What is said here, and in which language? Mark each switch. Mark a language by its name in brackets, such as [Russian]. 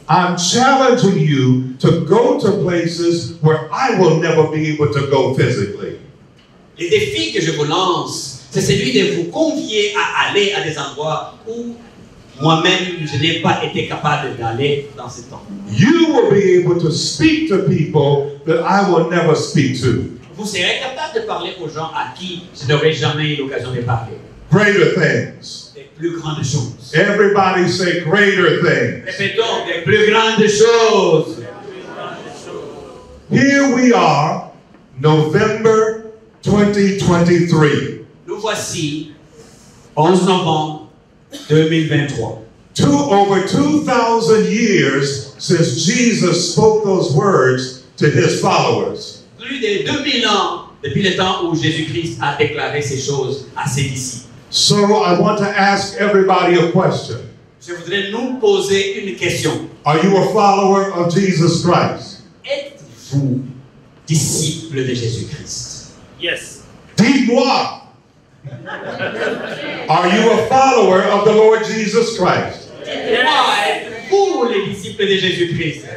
[English] I'm challenging you to go to places where I will never be able to go physically. [French] le défi que je vous lance, c'est celui de vous convier à aller à des endroits où moi-même, je n'ai pas été capable d'aller dans ce temps. [English] You will be able to speak to people that I will never speak to. [French] Vous serez capable de parler aux gens à qui je n'aurai jamais eu l'occasion de parler. [English] Greater things. [French] Des plus grandes choses. [English] Everybody say greater things. [French] Répétons, des plus grandes choses. [English] Here we are, November 2023. [French] Nous voici, 11 novembre 2023. [English] Over 2,000 years since Jesus spoke those words to his followers. [French] Plus de 2000 ans depuis le temps où Jésus-Christ a déclaré ces choses à ses disciples. [English] So I want to ask everybody a question. [French] Je voudrais nous poser une question. [English] Are you a follower of Jesus Christ? [French] Êtes-vous disciple de Jésus-Christ? [English] Yes. [French] Dites-moi. [English] Are you a follower of the Lord Jesus Christ? [French] Dites-moi, êtes-vous les disciples de Jésus-Christ?